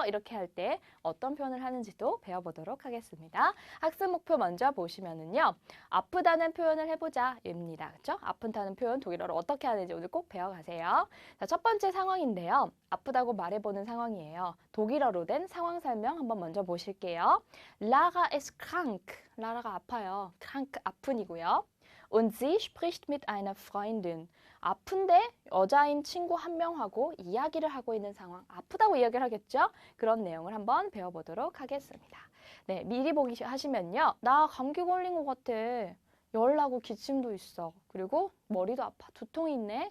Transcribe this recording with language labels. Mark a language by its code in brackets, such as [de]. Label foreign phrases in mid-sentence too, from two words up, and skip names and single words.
[ko] 이렇게 할 때 어떤 표현을 하는지도 배워보도록 하겠습니다. 학습 목표 먼저 보시면은요. 아프다는 표현을 해보자 입니다. 그렇죠? 아프다는 표현 독일어로 어떻게 하는지 오늘 꼭 배워가세요. 자, 첫 번째 상황인데요. 아프다고 말해보는 상황이에요. 독일어로 된 상황 설명 한번 먼저 보실게요. [de] Lara ist krank. [ko] 라라가 아파요. krank 아픈이고요. [de] Und sie spricht mit einer Freundin. [ko] 아픈데 여자인 친구 한 명하고 이야기를 하고 있는 상황. 아프다고 이야기를 하겠죠? 그런 내용을 한번 배워보도록 하겠습니다. 네, 미리 보기 하시면요. 나 감기 걸린 것 같아. 열나고 기침도 있어. 그리고 머리도 아파. 두통이 있네.